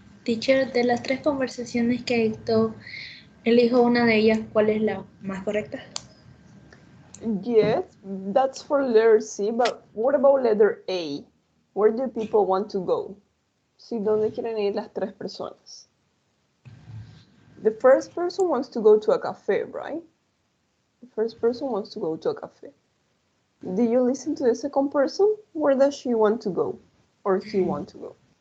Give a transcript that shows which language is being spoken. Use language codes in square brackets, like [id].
[es] Teacher, de las tres conversaciones que dictó, elijo una de ellas, ¿cuál es la más correcta? [en] Yes, that's for letter C, but what about letter A? Where do people want to go? [es] Sí, ¿dónde quieren ir las tres personas? [en] The first person wants to go to a cafe, right? The first person wants to go to a cafe. Do you listen to the second person? Where does she want to go? Or he want to go?